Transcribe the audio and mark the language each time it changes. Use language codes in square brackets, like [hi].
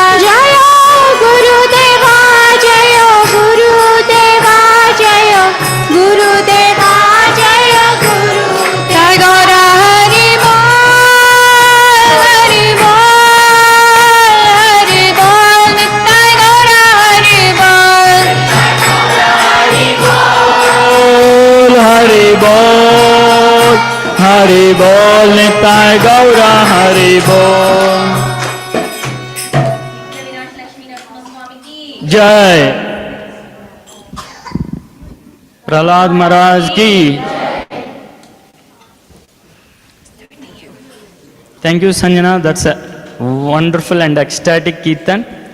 [hi] जय गुरुदेवा जय गुरुदेवा जय गुरुदेवा जय गुरु जय गौर हरि बोल हरि बोल हरि बोल जय गौर हरि बोल हरि बोल हरि बोल निताय गौरा हरि बोल जय प्रहलाद महाराज की [en] Thank you, Sanjana. That's a wonderful and ecstatic Kirtan.